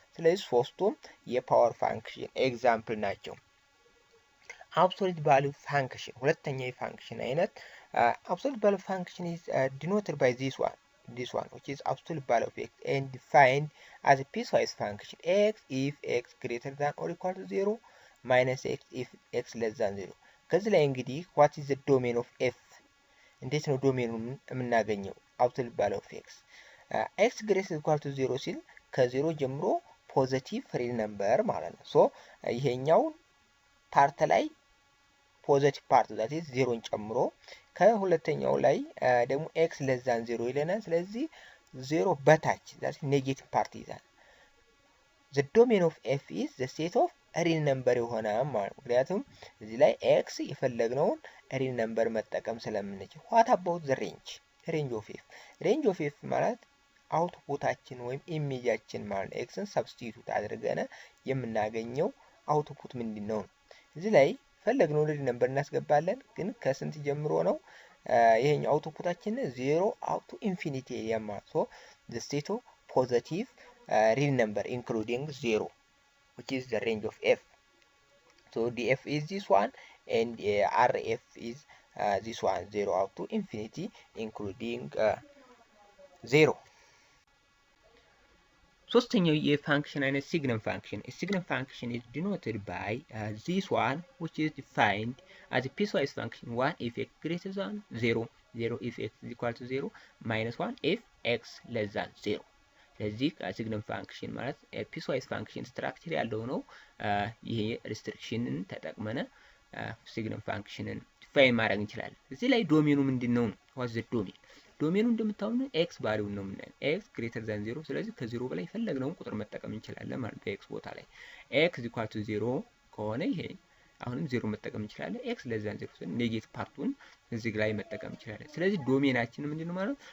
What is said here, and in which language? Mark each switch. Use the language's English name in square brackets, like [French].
[Amharic] ስለዚህ ሶስቱም የፓወር ፋንክሽን ኤግዛምፕል ናቸው። [English] absolute value function [Amharic] ሁለተኛ የፋንክሽን አይነት [English] absolute value function is denoted by this one which is absolute value of x and defined as a piecewise function x if x greater than or equal to 0 minus x if x less than 0. [Amharic] ከዚህ ላይ እንግዲህ [English] what is the domain of f [Amharic] እንዴት ነው ዶሜኑን የምናገኘው? [English] absolute value of x x greater than or equal to 0 [Amharic] ሲል ከ0 ጀምሮ ፖዚቲቭ ሪል ነምበር ማለት ነው። ሶ ይሄኛው ፓርት ላይ ፖዚቲቭ ፓርት ዛት ኢዝ 0ን ጨምሮ ከሁለተኛው ላይ ደግሞ x less than 0 ይለናል። ስለዚህ 0 በታች ዛት ኔጌቲቭ ፓርት ይዛል። [English] the domain of f is the set of real number [Amharic] ይሆናል ማለት ነው። ምክንያቱም እዚህ ላይ x የፈለግነውን ሪል ነምበር መጠቀም ስለምንችል። [English] what about the range of f? [Amharic] range of f ማለት አውትፑታችን ወይም ኢሜጃችን ማለት ኤክስን ሰብስቲቱት አድርገን የምናገኘው አውትፑት ምንድነው? እዚህ ላይ ፈለግነው ሪል ነምበር እናስገባለን። ግን ከስንት ጀምሮ ነው? ይሄኛው አውትፑታችን [English] 0 up to infinity ማለት ሶ the set of positive real number including 0 which is the range of f. So df is this one and rf is this one 0 up to infinity including 0. [Amharic] ሶስተኛው የፋንክሽን አይነት ሲግነም ፋንክሽን [English] ሲግነም ፋንክሽን is denoted by this one which is defined as a piecewise function 1 if x greater than 0 0 if x is equal to 0 minus 1 if x less than 0. [Amharic] ስለዚህ ሲግነም ፋንክሽን ማለት ፒስዋይስ ፋንክሽን ስትራክቸር ያለው ነው። ይሄ ሪስትሪክሽንን ተጠቅመን ሲግነም ፋንክሽንን ዲፋይን ማድረግ እንችላለን። እዚህ ላይ ዶሜኑ ምንድነው? ዋት ዘ ዶሜኑ እንደምታውቁ ኤክስ ቫልዩን ነው የምናየው። ኤክስ ግሬተር ዛን 0 ስለዚህ ከ0 በላይ የፈለግነውን ቁጥር መጠቀም እንችላለን ማለት በኤክስ ቦታ ላይ ኤክስ ኢኳል ቱ 0 ከሆነ ይሄ አሁንም 0 መጠቀም እንችላለን። ኤክስ ለስ ዛን 0 ስለዚህ ኔጌቲቭ ፓርቱን እዚህ ላይ መጠቀም እንችላለን። ስለዚህ ዶሜናችን ምንድነው ማለት ነው?